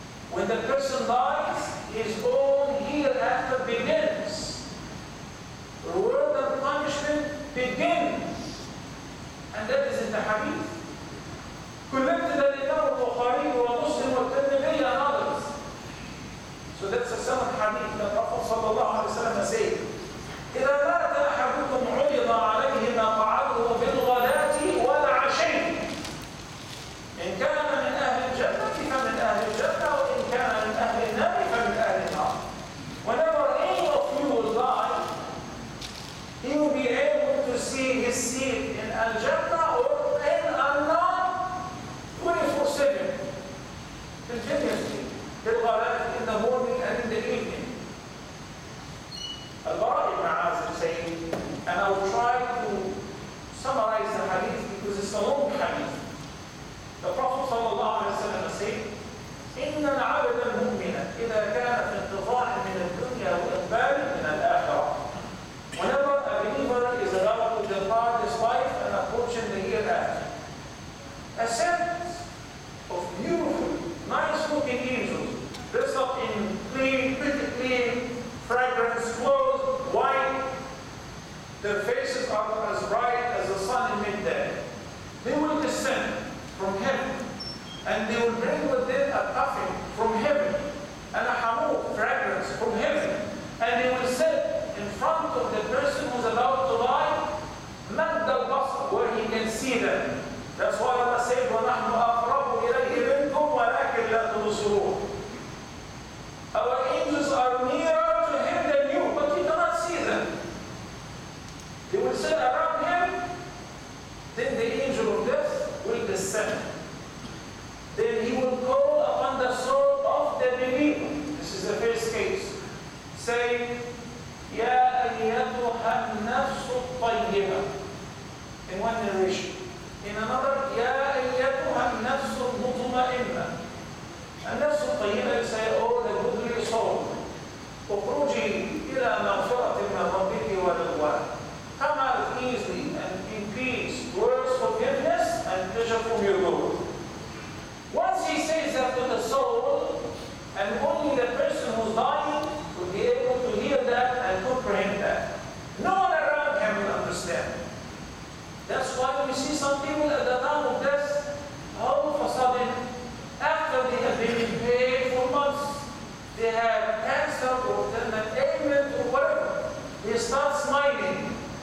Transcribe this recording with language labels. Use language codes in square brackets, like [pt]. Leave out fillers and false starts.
[en] When the person dies, his own hereafter begins. Reward and punishment begin. And that is in the hadith. Collected al-Imam al-Bukhari wa Muslim wa Tirmidhi and others. So that's a seventh hadith. The Prophet sallallahu alayhi wa sallam said, [ar] إِذَا مَاتَ أَحَدُكُمْ عُرِضَ عَلَيْهِ مَقْعَدُهُ بِالْغَدَاةِ وَالْعَشِيِّ إِنْ كَانَ مِنْ أَهْلِ الْجَنَّةِ فَمِنْ أَهْلِ الْجَنَّةِ وَإِنْ كَانَ مِنْ أَهْلِ النَّارِ فَمِنْ أَهْلِ النَّارِ. [en] Whenever any of you will die, he will be able to see his seat in Al-Jannah or in Al-Nar 24/7. Continuously. In the morning and in the evening. Al-Bara ibn Azib saying, and I will try to summarize the hadith because it's a long hadith. The Prophet sallallahu alayhi wa sallam said, [ar] إِنَّ الْعَبْدَ الْمُؤْمِنَ إِذَا كَانَ فِي انْقِطَاعٍ مِنَ الدُّنْيَا وَإِقْبَالٍ مِنَ الْآخِرَةِ. [en] Whenever a believer is about to depart this life and approaching the hereafter, a set of beautiful, nice-looking angels, dressed up in clean, pretty clean, fragrance clothes, white. Their faces are as bright as the sun in midday. They will descend from heaven, and they will bring with them a coffin from heaven, and a hamur, fragrance from heaven, and they will sit in front of the person who's about to die, [ar] مَدَّ الْبَصَرِ, [en] where he can see them. That's why Allah said, [ar] وَنَحْنُ أَقْرَبُ إِلَيْهِ مِنْكُمْ وَلَكِنْ لَا تُبْصِرُونَ. [en] Our angels are nearer to him than you, but you cannot see them. They will sit around him, then the angel of death will descend. Then he will call upon the soul of the believer. This is the first case. Say, [ar] يَا أَيَّتُهَا النَّفْسُ الطَّيِّبَةُ. [en] In one narration. In another, [ar] يَا أَيَّتُهَا النَّفْسُ الْمُطْمَئِنَّةُ. النَّفْسُ الطَّيِّبَةُ [en] say, oh, the goodly soul. [ar] اخرجي إلى مغفرة من ربك ورضوان. [en] Come out easily and in peace towards forgiveness and pleasure from your Lord. Once he says that to the soul, and only the person who's dying will be able to hear that and comprehend that. No one around him will understand. That's why we see some people at the time of death, all of a sudden, after they have been in pain for months, they have cancer or an ailment or whatever, they start smiling.